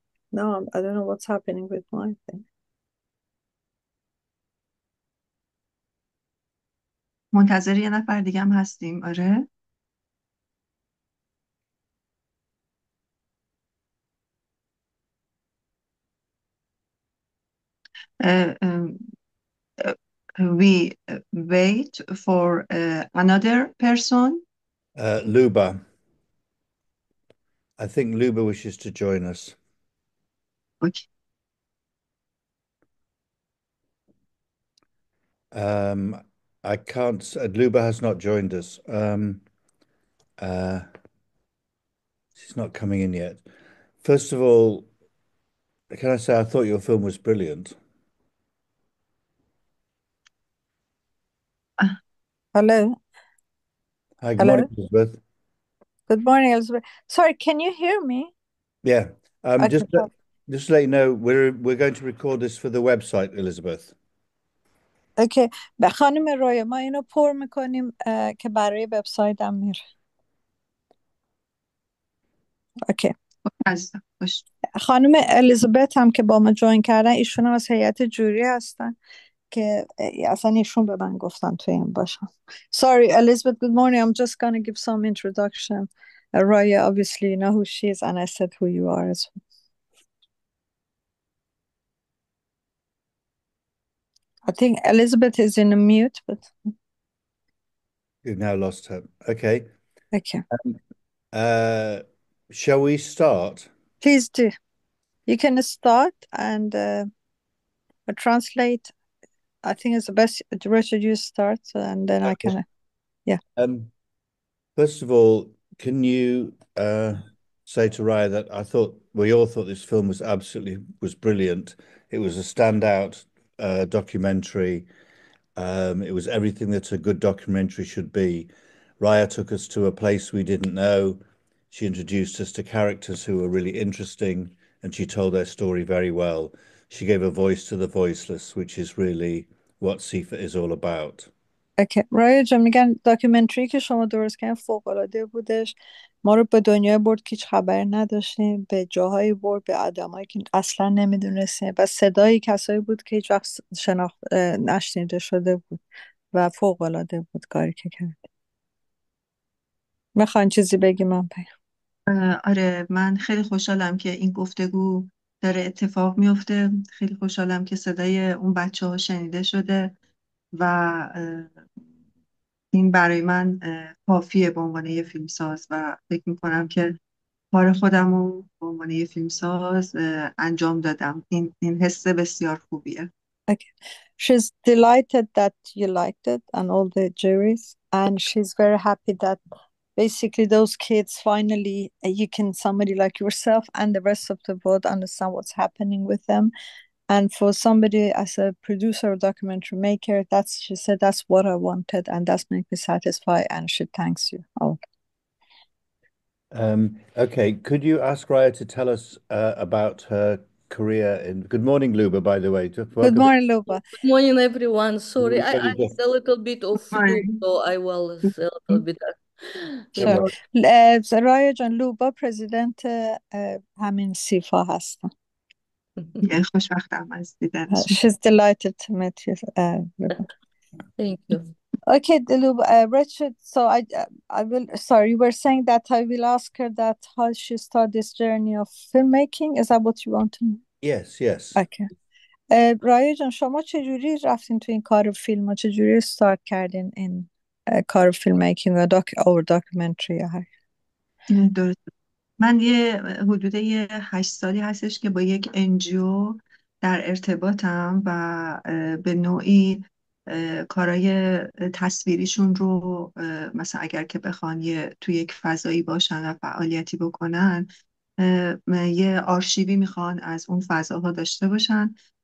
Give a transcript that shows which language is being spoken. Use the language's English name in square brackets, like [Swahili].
[English] No, I don't know what's happening with my thing. [Persian] منتظر یه نفر دیگه هم هستیم. آره. [English] Uh, um, we wait for another person. Luba. I think Luba wishes to join us. Okay. Um, I can't. Luba has not joined us. She's not coming in yet. First of all, can I say I thought your film was brilliant. Ah, Hello. Hi, good morning, Hello. Elizabeth. Good morning, Elizabeth. Sorry, can you hear me? Yeah. Okay, Just to let you know, we're going to record this for the website, Elizabeth. [Persian] اوکی خانم رویا ما اینو پر میکنیم که برای وبسایت هم میره. اوکی. عزیزم باش. خانم الیزابت هم که با ما جوین کردن ایشون هم از هیئت جوری هستن که اصلا ایشون به من گفتن توی این باشن. [English] Sorry, Elizabeth, good morning. I'm just gonna give some introduction. Raya, obviously you know who she is and I said who you are as well. I think Elizabeth is in a mute, but You've now lost her. Okay. okay. Uh, shall we start? Please do. You can start and translate. I think it's the best. Richard, you start and then I Okay. can. Yeah. Um, First of all, can you say to Raya that I thought we all thought this film was brilliant. It was a standout documentary. It was everything that a good documentary should be. Raya took us to a place we didn't know. She introduced us to characters who were really interesting, and she told their story very well. She gave a voice to the voiceless, which is really what SIFA is all about. [Persian] اوکی رایجا میگن داکیومنتری که شما درست کردین فوق العاده بودش. ما رو به دنیای برد که هیچ خبر نداشتیم، به جاهایی برد، به آدمایی که اصلا نمیدونستیم و صدایی کسایی بود که هیچ وقت نشنیده شده بود و فوق العاده بود کاری که کرد. میخواین چیزی بگی من بگم؟ آره من خیلی خوشحالم که این گفتگو داره اتفاق میفته. خیلی خوشحالم که صدای اون بچه ها شنیده شده و این برای من کافیه به عنوان یه فیلمساز و فکر میکنم که کار خودم رو به عنوان یه فیلمساز انجام دادم. این حس بسیار خوبیه. [English] Okay. She's delighted that you liked it and all the juries, and she's very happy that basically those kids finally you can somebody like yourself and the rest of the world understand what's happening with them. And for somebody as a producer or documentary maker, that's she said that's what I wanted and that's made me satisfied and she thanks you. Oh. Okay, could you ask Raya to tell us about her career in... Good morning, Luba, by the way. Just Good welcome. morning, Luba. Good morning, everyone. Sorry, I Very had a little bit of flu, so I was a little bit. Sure. [Persian] Raya جان لوبا پرزیدنت همین سیفا هستن. خوشبختم از دیدنشون. [English] She's delighted to meet you, Luba. Thank you. Okay, Luba, Richard, so I will, sorry, you were saying that I will ask her that how she started this journey of filmmaking. Is that what you want to know? Yes, yes. Okay. [Persian] رایه جان شما چجوری رفتین تو این کار فیلم و چجوری استارت کردین این کار فیلم میکینگ و داکیومنتری یا هر درست. من حدود 8 سالی هستش که با یک انجیو در ارتباطم و به نوعی کارای تصویریشون رو مثلا اگر که بخوان توی یک فضایی باشن و فعالیتی بکنن یه آرشیوی میخوان از اون فضاها داشته باشن.